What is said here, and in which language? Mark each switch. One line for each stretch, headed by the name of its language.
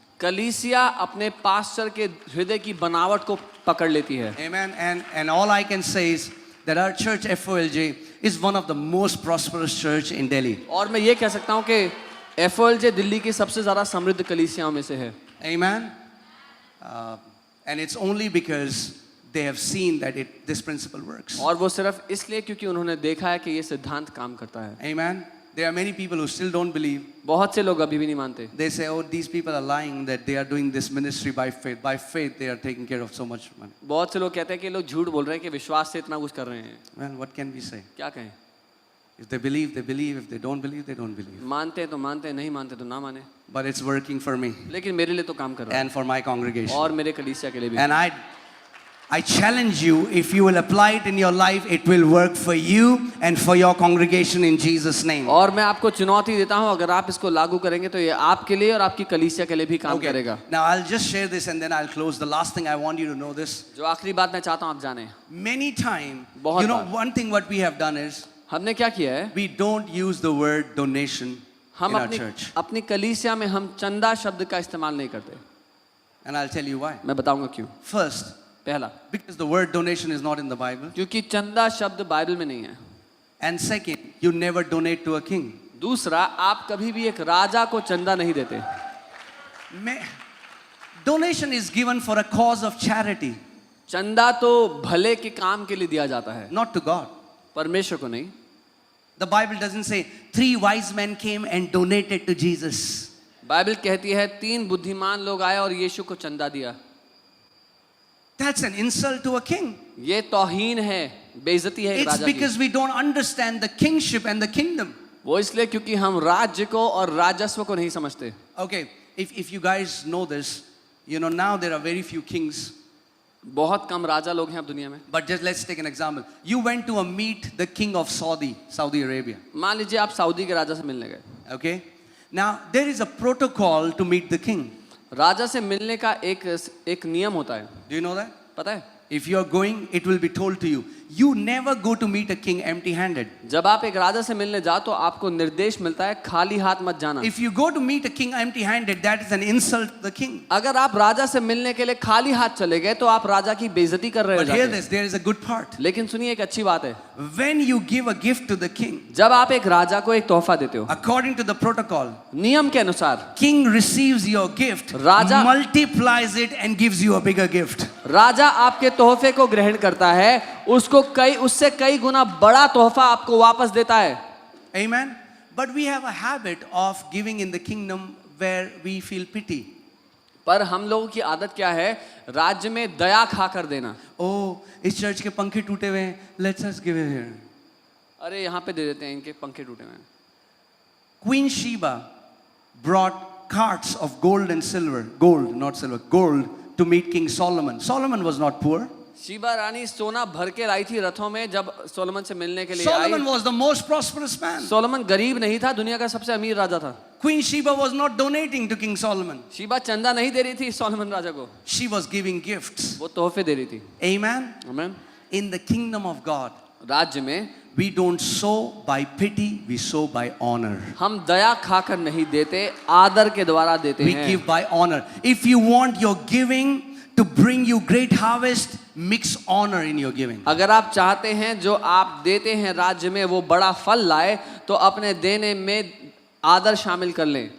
Hindi: कलीसिया अपने पास्टर के हृदय की बनावट को पकड़ लेती है।
English: Amen. And all I can say is that our church FOLJ is one of the most prosperous church in Delhi.
Hindi: और मैं ये कह सकता हूँ कि FOLJ दिल्ली की सबसे ज़्यादा समृद्ध कलीसियाओं में से है।
English: Amen. And it's only because they have seen that this principle works.
Hindi: और वो सिर्फ इसलिए क्योंकि उन्होंने देखा है कि ये सिद्धांत काम करता है।
English: Amen. There are many people who still don't believe.
Hindi: बहुत से लोग अभी भी नहीं मानते।
English: They say, oh, these people are lying that they are doing this ministry by faith. By faith, they are taking care of so much money.
Hindi: बहुत से लोग कहते हैं कि लोग झूठ बोल रहे हैं कि विश्वास से इतना कुछ कर रहे हैं।
English: Well, what can we say?
Hindi: क्या कहें?
English: If they believe, they believe. If they don't believe, they don't believe.
Hindi: मानते हैं तो मानते हैं, नहीं मानते तो ना माने।
English: But it's working for me
Hindi: लेकिन मेरे लिए तो काम कर रहा है
English: and for my congregation.
Hindi: और मेरे कलीसिया के लिए भी।
English: And I challenge you, if you will apply it in your life, it will work for you and for your congregation in Jesus' name.
Hindi: और मैं आपको चुनौती देता हूँ, अगर आप इसको लागू करेंगे तो ये आपके लिए और आपकी कलीसिया के लिए भी काम करेगा।
English: Now I'll just share this and then I'll close. The last thing I want you to know this.
Hindi: जो आखिरी बात मैं चाहता हूँ आप जाने,
English: Many times,
Hindi: बहुत
English: you know,
Hindi: bar.
English: one thing what we have done is
Hindi: हमने क्या किया है,
English: we don't use the word donation in
Hindi: हम
English: our
Hindi: अपनी
English: church.
Hindi: अपनी कलीसिया में हम चंदा शब्द का इस्तेमाल नहीं करते।
English: And I'll tell you why.
Hindi: मैं बताऊंगा क्यों।
English: First,
Hindi: पहला,
English: because the word donation is not in the Bible.
Hindi: क्योंकि चंदा शब्द बाइबल में नहीं है।
English: And second, you never donate to a king.
Hindi: दूसरा, आप कभी भी एक राजा को चंदा नहीं देते।
English: Donation is given for a cause of charity,
Hindi: चंदा तो भले के काम के लिए दिया जाता है,
English: not to God.
Hindi: परमेश्वर को नहीं।
English: The Bible doesn't say 3 wise men came and donated to Jesus.
Hindi: Bible कहती है 3 बुद्धिमान लोग आए और यीशु को चंदा दिया।
English: That's an insult to a king.
Hindi: ये तौहीन है, बेइज्जती है एक
English: It's
Hindi: राजा की।
English: because we don't understand the kingship and the kingdom.
Hindi: वो इसलिए क्योंकि हम राज्य को और राजस्व को नहीं समझते।
English: Okay, if you guys know this, you know now there are very few kings.
Hindi: बहुत कम राजा लोग हैं अब दुनिया में।
English: But just let's take an example. You went to meet the king of Saudi Arabia.
Hindi: मान लीजिए आप सऊदी के राजा से मिलने गए।
English: Okay? Now there is a protocol to meet the king.
Hindi: राजा से मिलने का एक नियम होता है,
English: Do you know that?
Hindi: पता है?
English: If you are going, it will be told to you. You never go to meet a king empty-handed.
Hindi: जब आप एक राजा से मिलने जाओ तो आपको निर्देश मिलता है खाली हाथ मत जाना।
English: If you go to meet a king empty-handed, that is an insult to the king.
Hindi: अगर आप राजा से मिलने के लिए खाली हाथ चले गए तो आप राजा की बेइज्जती कर रहे
English: But hear
Hindi: हो।
English: this, there is a good part.
Hindi: लेकिन सुनिए एक अच्छी बात है,
English: When you give a gift to the king,
Hindi: जब आप एक राजा को एक तोहफा देते हो,
English: according to the protocol,
Hindi: नियम के अनुसार
English: king receives your gift,
Hindi: Raja-
English: multiplies it and gives you a bigger gift.
Hindi: राजा आपके तोहफे को ग्रहण करता है, उससे कई गुना बड़ा तोहफा आपको वापस देता है।
English: Amen. But we have a habit of giving in the kingdom where we feel pity.
Hindi: पर हम लोगों की आदत क्या है, राज्य में दया खाकर देना।
English: Oh,
Hindi: इस चर्च के पंखे टूटे हुए हैं,
English: let's us give it here.
Hindi: अरे यहाँ पे दे देते हैं, इनके पंखे टूटे हुए हैं।
English: Queen Sheba brought carts of gold and silver, gold, not silver, gold, to meet King Solomon. Solomon was not poor.
Hindi: Sheeba रानी सोना भर के लाई थी रथों में जब सोलोमन से मिलने के लिए
English: Solomon
Hindi: I.
English: was the most prosperous man.
Hindi: Solomon गरीब नहीं था, दुनिया का सबसे अमीर राजा था।
English: Queen Sheba was not donating to King Solomon.
Hindi: Sheeba चंदा नहीं दे रही थी सोलोमन राजा को,
English: She was giving gifts.
Hindi: वो तोहफे दे रही थी।
English: Amen.
Hindi: आमीन।
English: In the kingdom of God,
Hindi: राज्य में
English: we don't sow by pity, we sow by honor.
Hindi: हम दया खाकर नहीं देते, आदर के द्वारा देते
English: We
Hindi: हैं।
English: give by honor. If you want your giving to bring you great harvest, mix honor in your giving.
Hindi: अगर आप चाहते हैं जो आप देते हैं राज्य में वो बड़ा फल लाए, तो अपने देने में आदर शामिल कर लें।